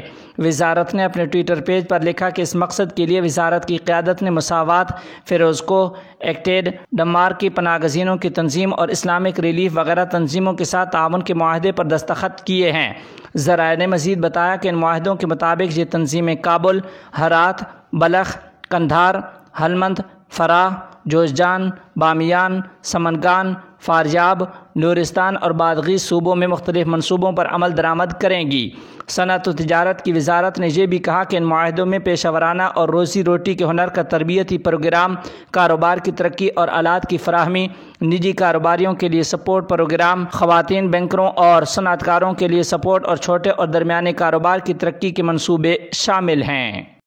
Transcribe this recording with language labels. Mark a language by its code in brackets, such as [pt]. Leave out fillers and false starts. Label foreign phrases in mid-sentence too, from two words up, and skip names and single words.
[ur] وزارت نے اپنے ٹویٹر پیج پر لکھا کہ اس مقصد کے لیے وزارت کی قیادت نے مساوات، فیروزکو، ایکٹیڈ، ڈنمارک کی پناہ گزینوں کی تنظیم اور اسلامک ریلیف وغیرہ تنظیموں کے ساتھ تعاون کے معاہدے پر دستخط کیے ہیں۔ ذرائع نے مزید بتایا کہ ان معاہدوں کے مطابق یہ تنظیمیں کابل، ہرات، بلخ، قندھار، ہلمند، فراہ، جوزجان، بامیان، سمنگان، فاریاب، نورستان اور بادغیس صوبوں میں مختلف منصوبوں پر عمل درآمد کریں گی۔ صنعت و تجارت کی وزارت نے یہ بھی کہا کہ ان معاہدوں میں پیشہ ورانہ اور روزی روٹی کے ہنر کا تربیتی پروگرام، کاروبار کی ترقی اور آلات کی فراہمی، نجی کاروباریوں کے لیے سپورٹ پروگرام، خواتین بینکروں اور صنعت کاروں کے لیے سپورٹ اور چھوٹے اور درمیانے کاروبار کی ترقی کے منصوبے شامل ہیں۔